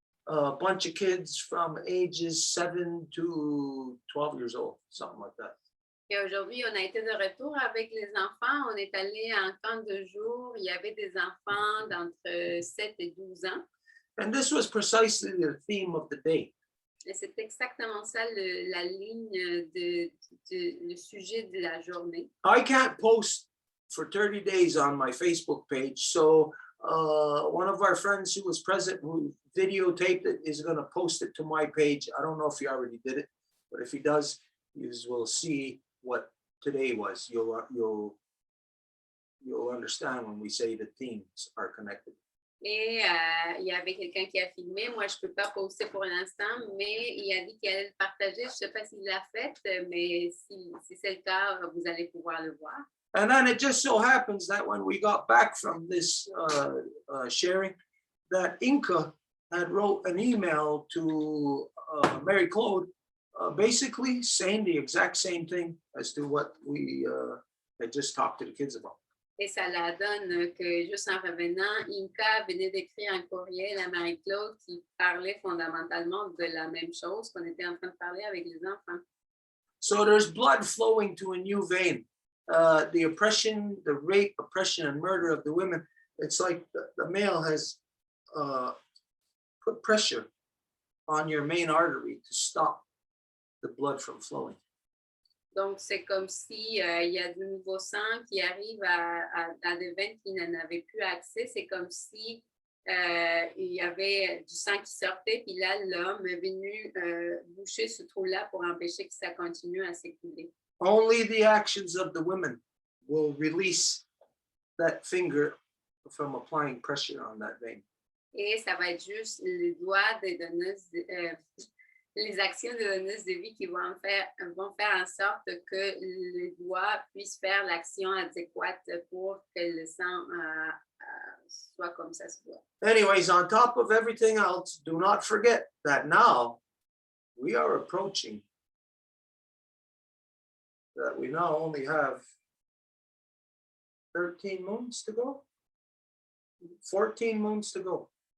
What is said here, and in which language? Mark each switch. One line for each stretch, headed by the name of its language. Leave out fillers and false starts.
English: A bunch of kids from ages 7 to 12 years old, something like that.
French: Et aujourd'hui, on a été de retour avec les enfants. On est allé en camp de jour. Il y avait des enfants d'entre 7 et 12 ans.
English: And this was precisely the theme of the day.
French: Et c'est exactement ça la ligne le sujet de la journée.
English: I can't post for 30 days on my Facebook page, so one of our friends who was present, who videotaped it, is going to post it to my page. I don't know if he already did it, but if he does, you will see what today was. You'll understand when we say the themes are connected.
French: Et il y avait quelqu'un qui a filmé. Moi, je ne peux pas poster pour l'instant, mais il a dit qu'il allait le partager. Je ne sais pas s'il l'a fait, mais si c'est le cas, vous allez pouvoir le voir.
English: And then it just so happens that when we got back from this sharing, that Inca had wrote an email to Mary Claude, basically saying the exact same thing as to what we had just talked to the kids about.
French: Et ça la donne que, juste en revenant, Inca venait d'écrire un courriel à Marie-Claude qui parlait fondamentalement de la même chose qu'on était en train de parler avec les enfants.
English: So there's blood flowing to a new vein. The oppression, the rape, oppression, and murder of the women, it's like the male has put pressure on your main artery to stop the blood from flowing.
French: Donc, c'est comme si il y a du nouveau sang qui arrive dans des veines qui n'en avaient plus accès. C'est comme si il y avait du sang qui sortait, puis là, l'homme est venu boucher ce trou-là pour empêcher que ça continue à s'écouler.
English: Only the actions of the women will release that finger from applying pressure on that vein.
French: Et ça va être juste les doigts des donneuses, les actions des donneuses de vie qui vont faire en sorte que les doigts puissent faire l'action adéquate pour que le sang soit comme ça se doit.
English: Anyways, on top of everything else, do not forget that now we are approaching that we now only have 13 moons to go, 14 moons to go.